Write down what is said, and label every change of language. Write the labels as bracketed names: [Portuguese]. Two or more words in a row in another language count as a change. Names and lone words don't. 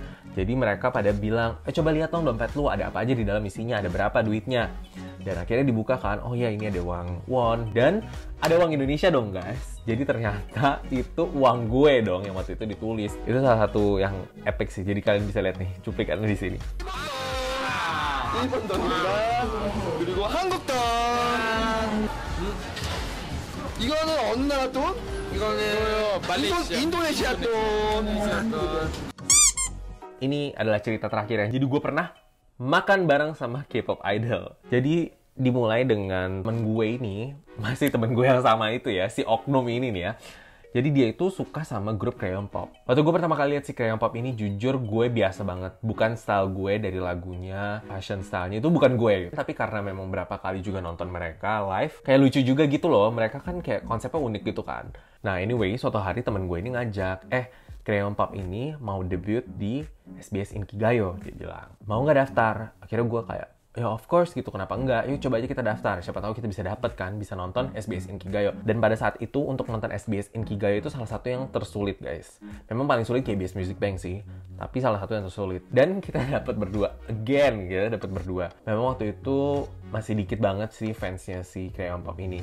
[Indonesian] Jadi mereka pada bilang, coba lihat dong dompet lu ada apa aja di dalam isinya, ada berapa duitnya. Dan akhirnya dibuka kan, oh ya ini ada uang won dan ada uang Indonesia dong guys. Jadi ternyata itu uang gue dong yang waktu itu ditulis. Itu salah satu yang epic sih. Jadi kalian bisa lihat nih cuplikannya di sini. [Korean] 일본 돈입니다. 그리고 한국 돈. 이거는 어느 나라 돈? 이거는 말레이시아. 인도네시아 돈. [Indonesian] Ini adalah cerita terakhir ya. Jadi gue pernah makan bareng sama [English] K-pop idol. [Indonesian] Jadi dimulai dengan temen gue ini, masih temen gue yang sama itu ya, si oknum ini nih ya. Jadi dia itu suka sama grup Crayon Pop. Waktu gue pertama kali lihat si Crayon Pop ini, jujur gue biasa banget. Bukan style gue dari lagunya, fashion stylenya itu bukan gue. Tapi karena memang berapa kali juga nonton mereka live, kayak lucu juga gitu loh. Mereka kan kayak konsepnya unik gitu kan. Nah anyway, suatu hari temen gue ini ngajak, Crayon Pop ini mau debut di SBS Inkigayo, dia bilang. Mau nggak daftar? Akhirnya gue kayak, ya [English] of course [Indonesian] gitu, kenapa enggak? Yuk coba aja kita daftar, siapa tahu kita bisa dapet kan, bisa nonton SBS Inkigayo. Dan pada saat itu untuk nonton SBS Inkigayo itu salah satu yang tersulit guys. Memang paling sulit KBS Music Bank sih, tapi salah satu yang tersulit. Dan kita dapat berdua, again kita dapat berdua. Memang waktu itu masih dikit banget sih fansnya si Crayon Pop ini.